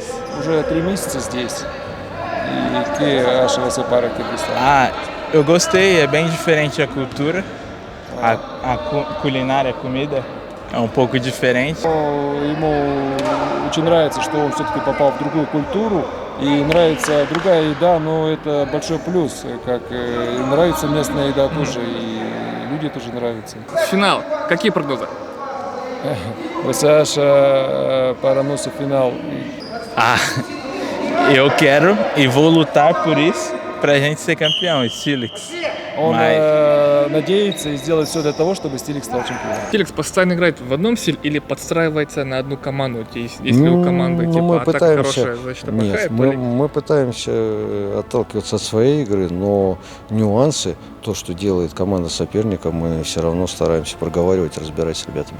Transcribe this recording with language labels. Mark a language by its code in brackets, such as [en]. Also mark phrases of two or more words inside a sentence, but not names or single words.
[ru] Уже 3 месяца здесь. [pt] E que acha você para Кыргызстан? Ah, eu gostei, é bem diferente a cultura, culinária, a comida é um pouco diferente. [ru] Ему очень нравится, что он все-таки попал в другую культуру, и нравится другая еда, но это большой плюс, как и нравится местная еда тоже, и люди тоже nравятся. Финал. Какие прогнозы? [pt] Você acha para nosso final? Ah, eu quero e vou lutar por isso pra gente ser campeão, Steelix. [ru] Он надеется и сделает все для того, чтобы Стилик стал чемпионом. Стиликс постоянно играет в одном стиле или подстраивается на одну команду? Если у команды Ну, типа мы атака пытаемся, хорошая, значит плохая? нет, мы пытаемся отталкиваться от своей игры, но нюансы, то, что делает команда соперника, мы все равно стараемся проговаривать, разбирать с ребятами.